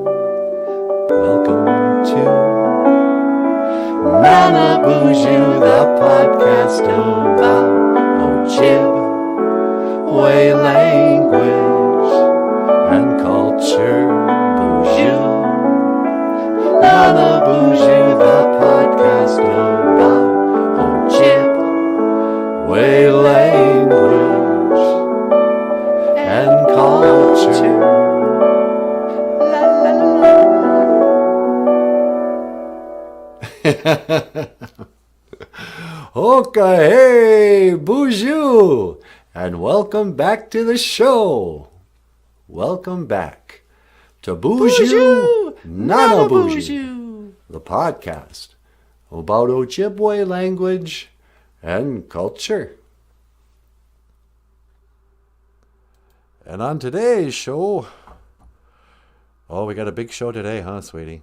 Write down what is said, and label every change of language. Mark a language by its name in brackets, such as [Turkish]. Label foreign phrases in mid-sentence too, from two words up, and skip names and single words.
[English] Welcome to NINOONDEMINIKWE, the podcast about Ojibwe language and culture. BOOZHOO, NINOONDEMINIKWE, the podcast about Ojibwe language and culture. La, la, la. Okay, hey, BOOZHOO, and welcome back to the show. Welcome back to BOOZHOO NANABOOZHOO, the podcast about Ojibwe language and culture. And on today's show, oh, we got a big show today, huh, sweetie?